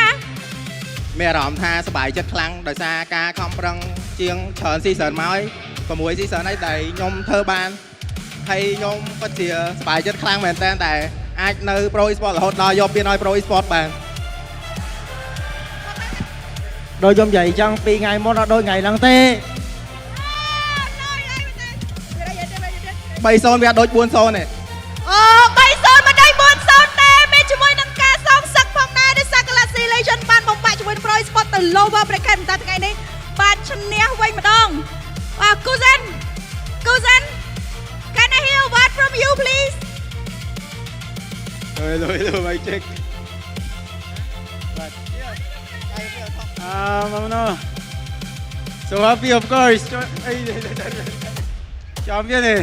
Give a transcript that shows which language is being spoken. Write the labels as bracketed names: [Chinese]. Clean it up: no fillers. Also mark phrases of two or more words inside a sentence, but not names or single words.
[Khmer] មានអារម្មណ៍ថាសប្បាយចិត្តខ្លាំងដោយសារការខំប្រឹងជាងច្រើនស៊ីសឺនមកហើយ6ស៊ីសឺនហើយដែលខ្ញុំធ្វើបានហើយខ្ញុំពិតជាសប្បាយចិត្តខ្លាំងមែនតើតែអាចនៅ Pro eSports រហូតដល់យកពានឲ្យ Pro eSports បានដោយខ្ញុំនិយាយចឹង2ថ្ងៃមុនអត់ដូចថ្ងៃហ្នឹងទេ3-0 វាអត់ដូច4-0ទេ អូ3-0មិនដូច4-0ទេមានជាមួយនឹងការសងសឹកផងដែរដោយសារ Galaxy Legend បានបំបាក់ជាមួយ Pro eSports ទៅ Lower Bracket តែថ្ងៃនេះបានឈ្នះវិញម្ដងបាទ Kuzen [English] can I hear a word from you please Hello, my check. But no. So happy, of course. Champion, eh?